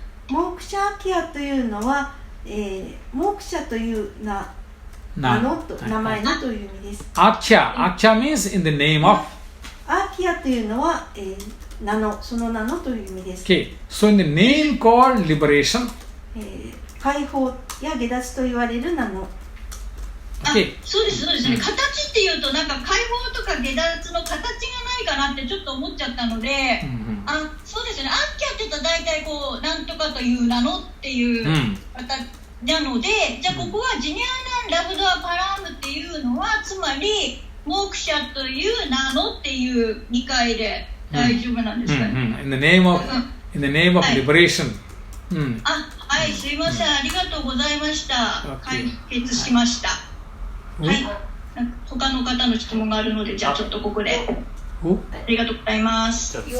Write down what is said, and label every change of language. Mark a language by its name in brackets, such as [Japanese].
[Japanese] モークシャアキアというのは、モークシャという名前のという意味です。 [English] Akhya means in the name of. [Japanese] アーキアというのは、その名のという意味です。 [English] Okay, so in the name called liberation. [Japanese] 解放や下脱と言われる名の。 Okay. そうですね。形っていうとなんか解放とか下脱の形がないかなってちょっと思っちゃったので、そうですね。アッキャって言うと大体こうなんとかという名のっていう形なので、じゃあここはジュニアナンラブドアパラームっていうのはつまりモークシャという名のっていう理解で大丈夫なんですかね。 [English] In the name of liberation. [Japanese] はい、すいません、ありがとうございました。解決しました。はい、他の方の質問があるので、じゃあちょっとここで。ありがとうございます。